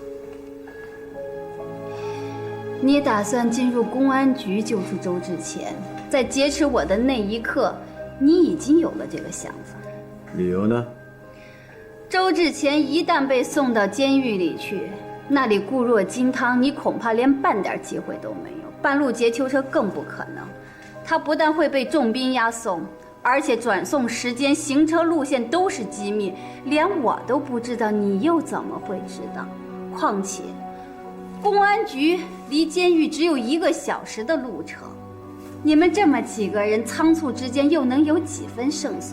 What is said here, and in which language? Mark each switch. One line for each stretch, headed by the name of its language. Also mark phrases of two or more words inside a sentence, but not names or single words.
Chinese: 你打算进入公安局救出周志前，在劫持我的那一刻，你已经有了这个想法。理由呢？周志前一旦被送到监狱裡去，那裡固若金湯，你恐怕連半點機會都沒有，半路劫囚車更不可能。他不但會被重兵押送，而且轉送時間、行車路線都是機密，連我都不知道，你又怎麼會知道？況且，公安局離監獄只有1個小時的路程，你們這麼幾個人倉促之間又能有幾分勝算？